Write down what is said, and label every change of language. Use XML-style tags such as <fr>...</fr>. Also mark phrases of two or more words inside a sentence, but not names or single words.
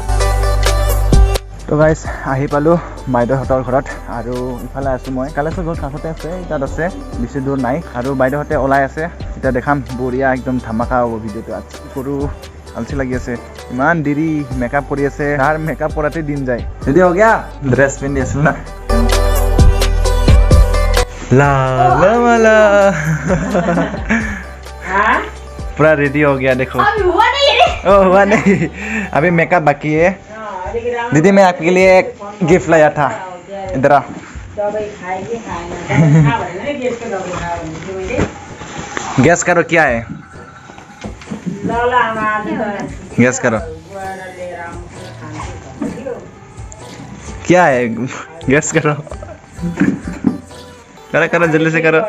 <as>তো গাইস আহি পালোঁ বাইদেউহঁতৰ ঘৰত, আৰু ইফালে আছোঁ মই, কালেশ্বৰ ঘৰ কাষতে আছে, তাত আছে, বেছি দূৰ নাই। আৰু বাইদেউহঁতে ওলাই আছে, এতিয়া দেখাম, বঢ়িয়া একদম ধামাকা হ'ব ভিডিঅ'টো। আজি কৰোঁ, আলচি লাগি আছে, ইমান দেৰি মেকআপ কৰি আছে, তাৰ মেকআপ কৰাতে দিন যায়। ৰেডি হৈ গয়া, ড্ৰেছ পিন্ধি আছিল না, লা লা মালা</as> <hi>पूरा रेडी हो गया। देखो अभी हुआ नहीं है। ओ हुआ नहीं, अभी मेकअप बाकी है। दीदी मैं आपके लिए एक गिफ्ट लाया था, इधर आ। गैस करो क्या है, गैस करो क्या है, गैस करो, करो जल्दी से करो।</hi>